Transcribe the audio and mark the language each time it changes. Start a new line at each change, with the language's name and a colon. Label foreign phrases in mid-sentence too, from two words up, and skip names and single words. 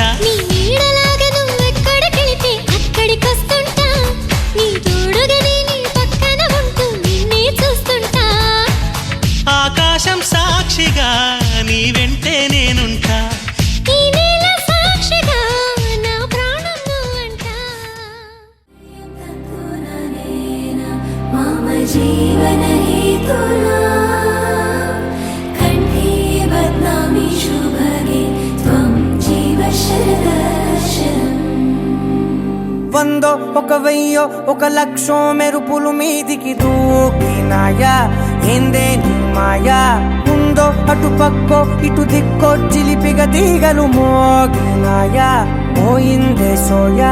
Telugu: నీ నీడలాగా నువ్వెక్కడికెళితే అక్కడికొస్తుంటా నీ తోడుగానే నీ పక్కన ఉంటూ నిన్నే చూస్తుంటా ఆకాశం సాక్షిగా నీ వెంటే నేనుంటా ఈ నేల సాక్షిగా నా ప్రాణం నువ్వంటా
Sanskrit: मम जीवन हेतुना कण्ठे बध्नामि शुभगे त्वं जीव शरदर्शनम्
Telugu: వందో ఒక వెయ్యో ఒక లక్షో మెరుపులు మీదికి దూకినాయా ఏందే నీ మాయా ఉందో అటు పక్కో ఇటు దిక్కో చిలిపిగ తీగలు మోగినాయా పోయిందే సోయా